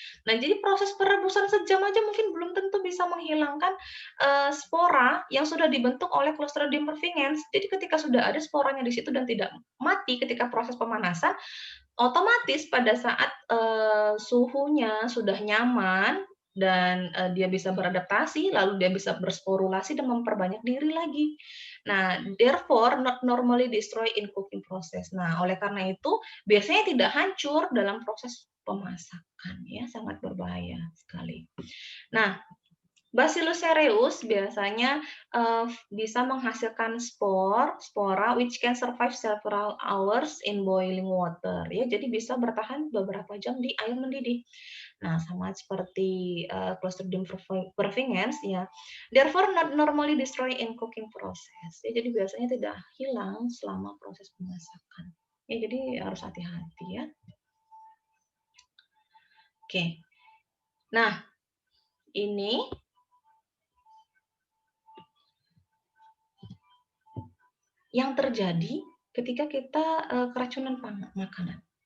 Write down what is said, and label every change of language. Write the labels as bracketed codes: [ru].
[id] Nah, jadi proses perebusan sejam aja mungkin belum tentu bisa menghilangkan spora yang sudah dibentuk oleh Clostridium perfringens. Jadi ketika sudah ada sporanya di situ dan tidak mati ketika proses pemanasan, otomatis pada saat suhunya sudah nyaman dan dia bisa beradaptasi, lalu dia bisa bersporulasi dan memperbanyak diri lagi. [en] Nah, therefore not normally destroy in cooking process. [id] Nah, oleh karena itu biasanya tidak hancur dalam proses pemasakan ya, sangat berbahaya sekali. Nah, Bacillus cereus biasanya bisa menghasilkan spora [en] which can survive several hours in boiling water [id] ya. Jadi bisa bertahan beberapa jam di air mendidih. Nah, sama seperti Clostridium perfringens ya. [en] Therefore not normally destroy in cooking process. [id] Ya, jadi biasanya tidak hilang selama proses pemasakan. Ya, jadi harus hati-hati ya. Oke. Nah, ini yang terjadi ketika kita keracunan makanan.